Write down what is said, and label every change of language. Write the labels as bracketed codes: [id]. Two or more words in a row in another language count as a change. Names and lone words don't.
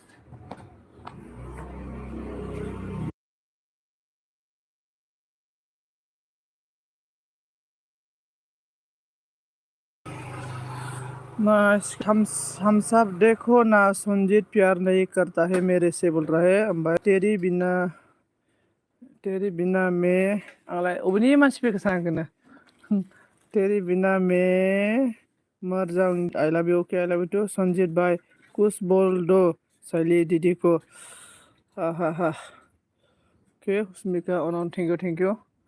[hi] हम सब देखो ना संजीत प्यार नहीं करता है मेरे से बोल रहा है अम्बा तेरी बिना मैं [brx] आंलाय अबेनि मानसिफोरखौ सानाखैना [hi] तेरी बिना मैं मर जाऊं [en] I love you okay I love you too [hi] संजीत भाई कुछ बोल दो Saili Didi ko. [en] Ha ha ha. Okay, Usmika on. Thank you, thank you.